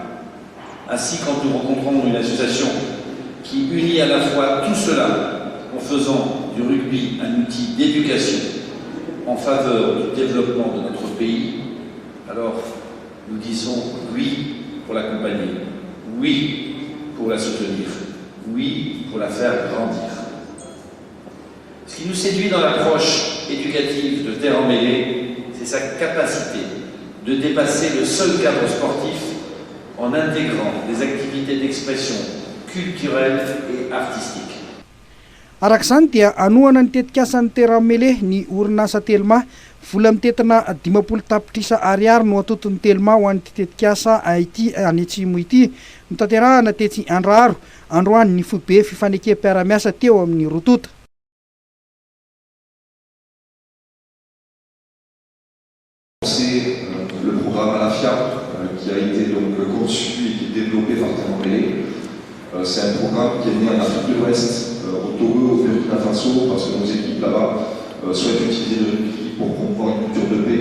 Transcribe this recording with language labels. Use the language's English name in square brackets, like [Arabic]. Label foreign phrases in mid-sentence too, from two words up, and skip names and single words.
[French] Ainsi, quand nous rencontrons une association qui unit à la fois tout cela en faisant du rugby un outil d'éducation en faveur du développement de notre pays, alors nous disons oui pour l'accompagner, oui pour la soutenir, oui pour la faire grandir. Ce qui nous séduit dans l'approche éducative de Terre emmêlée, c'est sa capacité de dépasser le seul cadre sportif en intégrant des activités d'expression culturelle et artistique. [Malagasy] Arak'izany dia anoana ny tetikasan'ny terre emmêlée ny orinasa Telma vola mitetina 50 tapitrisa ariary no atoton'ny Telma ho an'ity tetikasa ity any Atsimo ity notanterahana tetsy Andraro androany ny foibe fifanekam-piara-miasa teo amin'ny rotota. [French] C'est le programme Alafia qui a été donc conçu et qui est développé par Terre emmêlée. C'est un programme qui est né en Afrique de l'Ouest, au Togo, au Burkina Faso, parce que nos équipes là-bas souhaitent utiliser le rugby pour promouvoir une culture de paix.